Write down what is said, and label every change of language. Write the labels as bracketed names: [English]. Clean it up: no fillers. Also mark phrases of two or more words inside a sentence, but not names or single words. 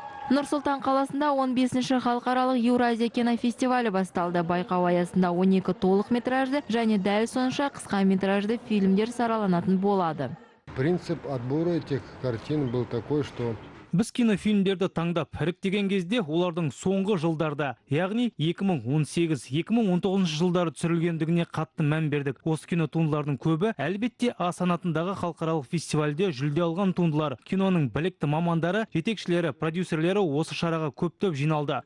[Kazakh] Нұр-Сұлтан қаласында 15-ші халықаралық Еуразия кинофестивалі басталды. Байқау аясында 12 толық метражды және дәл сонша қысқа метражды фильмдер сараланатын болады. [Russian] Принцип отбора этих картин был такой, что [Kazakh] Біз кинофильмдерді таңдап іріктеген кезде олардың соңғы жылдарда, яғни 2018-2019 жылдары түсірілгендігіне қатты мән бердік. Осы кинотуындылардың көбі әлбетте А санатындағы халықаралық фестивальде жүлде алған туындылар. Киноның білікті мамандары, жетекшілері, продюсерлері осы шараға көптеп жиналды.